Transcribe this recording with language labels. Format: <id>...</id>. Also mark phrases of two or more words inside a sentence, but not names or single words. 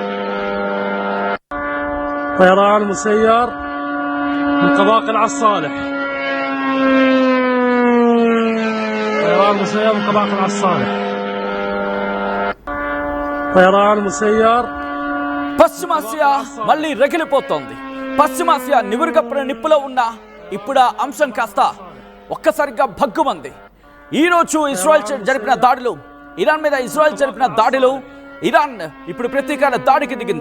<ar>طيران مسير من قباء قلعة الصالح. طيران مسير من قباء قلعة الصالح. طيران مسير.</ar> <te>పశ్చిమాసియా మళ్ళీ రగిలిపోతోంది. పశ్చిమాసియా నివురుగప్పిన నిప్పులో ఉన్న ఇప్పుడు ఆ అంశం కాస్త ఒక్కసారిగా భగ్గుమంది. ఈరోజు ఇజ్రాయెల్ జరిపిన దాడిలో, ఇరాన్ మీద ఇజ్రాయెల్ జరిపిన దాడిలో ఇరాన్ ఇప్పుడు ప్రతీకార దాడికి దిగింది.</te>